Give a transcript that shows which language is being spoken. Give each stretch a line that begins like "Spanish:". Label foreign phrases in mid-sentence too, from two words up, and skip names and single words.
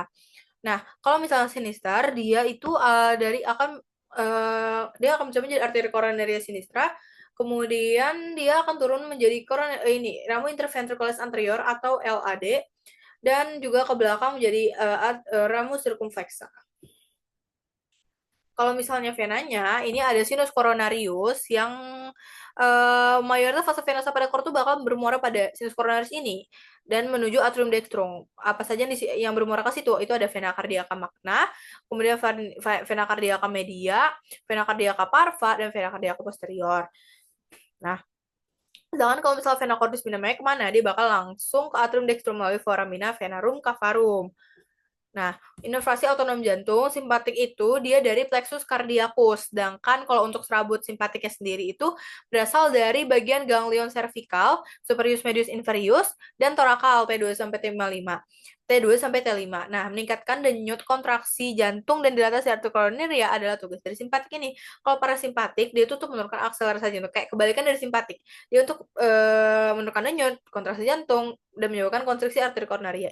Indonesian: Nah, kalau misalnya Sinister, dia itu dia akan mencoba menjadi arteri coronaria sinistra, kemudian dia akan turun menjadi ini ramu interventricularis anterior atau LAD, dan juga ke belakang menjadi ramu circumflexa. Kalau misalnya venanya, ini ada sinus coronarius yang mayoritas fase venosa pada core itu bakal bermuara pada sinus coronarius ini dan menuju atrium dextrum. Apa saja yang bermuara ke situ? Itu ada vena cardiaca magna, kemudian vena cardiaca media, vena cardiaca parva, dan vena cardiaca posterior. Nah, sedangkan kalau misalnya vena cordis minimanya kemana? Dia bakal langsung ke atrium dextrum melalui foramina venarum cavarum. Nah, inervasi otonom jantung simpatik itu dia dari plexus cardiacus. Sedangkan kalau untuk serabut simpatiknya sendiri itu berasal dari bagian ganglion cervical, superius medius inferius, dan torakal T2 sampai T5. T2 sampai T5. Nah, meningkatkan denyut kontraksi jantung dan dilatasi arteria koroner ya adalah tugas dari simpatik ini. Kalau parasimpatik, dia itu tuh menurunkan akselerasi jantung. Kayak kebalikan dari simpatik. Dia untuk menurunkan denyut, kontraksi jantung, dan menyebabkan konstriksi arteri koronaria.